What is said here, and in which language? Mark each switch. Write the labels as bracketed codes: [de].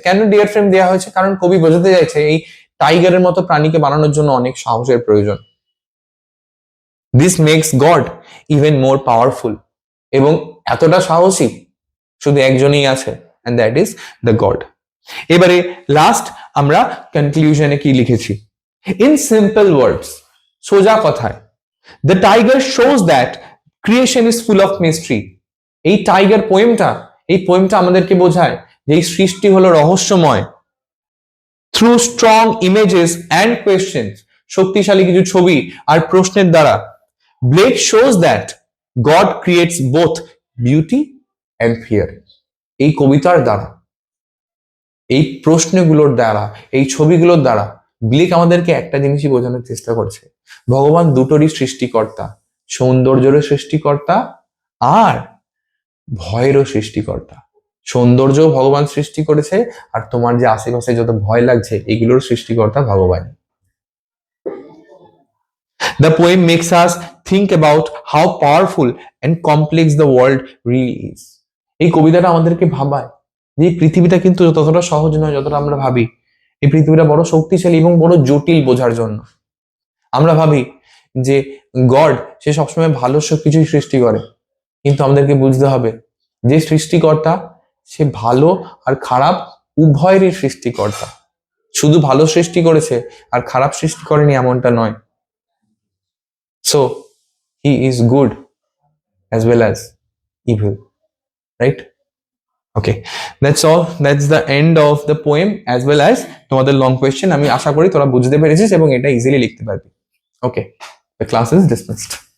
[bn] কেন deer frame দেওয়া হয়েছে? কারণ কবি বোঝাতে চাইছে এই টাইগারের মতো প্রাণীকে বানানোর জন্য অনেক সাহসের প্রয়োজন। [en] This makes God even more powerful. [bn] এবং এতটা সাহসী শুধু একজনই আছে, [en] and that is the God. [bn] এবারে লাস্ট আমরা কনক্লুশনে কি লিখেছি? [en] In simple words, [bn] সোজা কথায়, [en] the tiger shows that creation is full of mystery. [bn] এই টাইগার পোয়েমটা আমাদেরকে বোঝায় যে এই সৃষ্টি হলো রহস্যময়। [en] Through strong images and questions, [bn] শক্তিশালী কিছু ছবি আর প্রশ্নের দ্বারা, [en] Blake shows that God creates both beauty and fear. [bn] এই কবিতার দ্বারা, এই প্রশ্নগুলোর দ্বারা, এই ছবিগুলোর দ্বারা ব্লেক আমাদেরকে একটা জিনিসই বোঝানোর চেষ্টা করছে, ভগবান দুটোরই সৃষ্টিকর্তা, সৌন্দর্যেরও সৃষ্টিকর্তা আর ভয়েরও সৃষ্টিকর্তা। সৌন্দর্য ভগবান সৃষ্টি করেছে, আর তোমার যে আশেপাশে যত ভয় লাগছে এগুলোর সৃষ্টিকর্তা ভগবান। [en] The poem makes us think about how powerful and complex the world really is. [bn] এই কবিতাটা আমাদেরকে ভাবায় যে পৃথিবীটা কিন্তু ততটা সহজ নয় যতটা আমরা ভাবি। এই পৃথিবীটা বড় শক্তিশালী এবং বড় জটিল বোঝার জন্য। আমরা ভাবি যে গড সে সবসময় ভালো সব কিছুই সৃষ্টি করে, কিন্তু আমাদেরকে বুঝতে হবে যে সৃষ্টিকর্তা সে ভালো আর খারাপ উভয়েরই সৃষ্টিকর্তা। শুধু ভালো সৃষ্টি করেছে আর খারাপ সৃষ্টি করেনি এমনটা নয়। [en] So he is good as well as evil, right? Okay, that's all. That's the end of the poem as well as [bn] তোমাদের লং কোয়েশ্চেন। আমি আশা করি তোরা বুঝতে পেরেছিস এবং এটা ইজিলি লিখতে পারবি। ওকে, [en] the class is dismissed.